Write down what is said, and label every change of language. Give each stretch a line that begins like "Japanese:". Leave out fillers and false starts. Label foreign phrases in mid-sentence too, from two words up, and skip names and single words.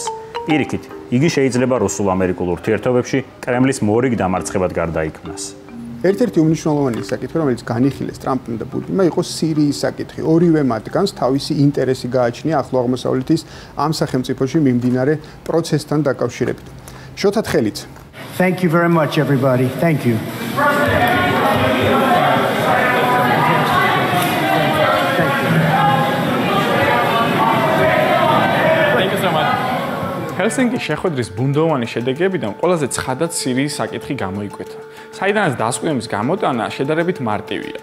Georgian: პირიქით, იგი შეიძლება რუსულ-ამერიკულ ურთიერთობებში კრემლის მორიგ დამარცხებად გარდაიქმნას. ერთ-ერთი უმნიშვნელოვანესი საკითხი, რომელიც განიხილეს ტრამპმა და პუტინმა, იყო სირიის საკითხი. ორივე მათგანს თავისი ინტერესი გააჩნია ახლო აღმოსავლეთის ამ სახელმწიფოში მიმდინარე პროცესთან დაკავშირებით. შოთა თხელიძე.
English: Thank you very much, everybody. Thank you.
Georgian: ჰელსინკის შეხვედრის ბუნდოვანი შედეგებიდან ყველაზე ცხადად სირიის საკითხი გამოიკვეთა. საიდანაც დასკვნის გამოტანა შედარებით მარტივია.